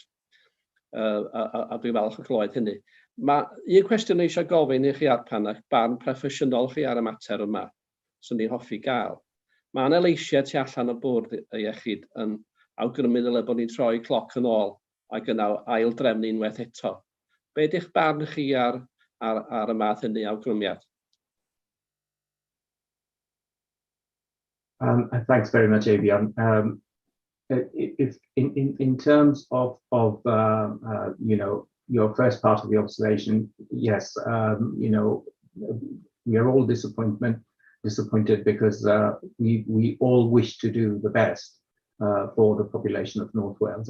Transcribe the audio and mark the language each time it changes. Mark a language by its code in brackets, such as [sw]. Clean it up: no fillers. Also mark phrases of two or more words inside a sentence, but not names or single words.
[cy] A dwi'n falch o glywed hynny. Mae un cwestiwn eisiau gofyn i chi arpan ac barn proffesiynol chi ar y mater yma, sy'n ni'n hoffi gael. Mae yna leisiau tu allan o bwrdd iechyd yn awgrymu ddyle bod ni'n troi cloc yn ôl ac yna ail drefnu unwaith eto. Be ydych barn chi ar y math hynny awgrymiad? [en] Thanks very much, Avion. If in terms of your first part of the observation, yes, we are all disappointed because we all wish to do the best for the population of North Wales.